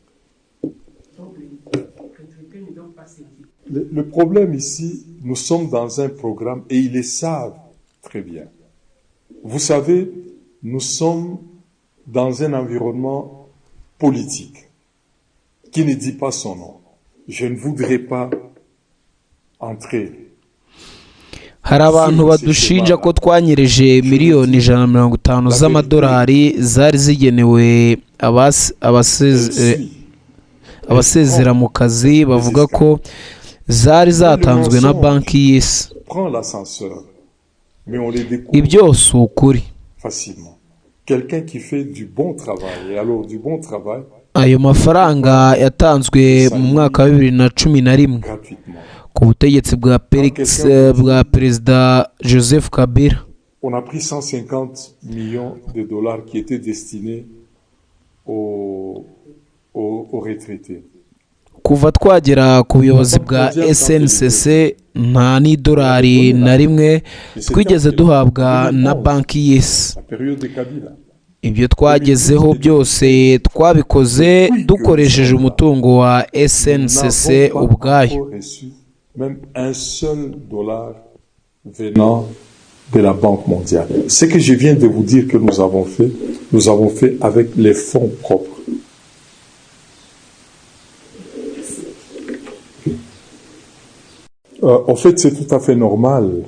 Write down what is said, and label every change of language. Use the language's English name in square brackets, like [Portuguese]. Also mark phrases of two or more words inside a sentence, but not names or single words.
[French] Le problème ici, nous sommes dans un programme et ils le savent très bien. Vous savez, nous sommes dans un environnement politique qui ne dit pas son nom. Je ne voudrais pas entrer. [Kinyarwanda] Hari abantu badushinja ko twanyereje miliyoni 150 z'amadolari zari zigenewe abasezera mu kazi, bavuga ko zari zatanzwe na banki y'isi. Ibyo si ukuri. Ayo mafaranga yatanzwe mu mwaka wa 2011 ku butegetsi bwa Perezida Joseph Kabila. [French] On a pris 150 millions de dollars qui étaient destinés aux retraités. [Kinyarwanda] Kuva twagera ku buyobozi bwa SNCC nta n'idolari na rimwe twigeze duhabwa na banki y'isi. Ibyo twagezeho byose twabikoze dukoresheje umutungo wa SNCC ubwayo. [French] Même un seul dollar venant de la Banque mondiale. Ce que je viens de vous dire que nous avons fait avec les fonds propres. En fait, c'est tout à fait normal.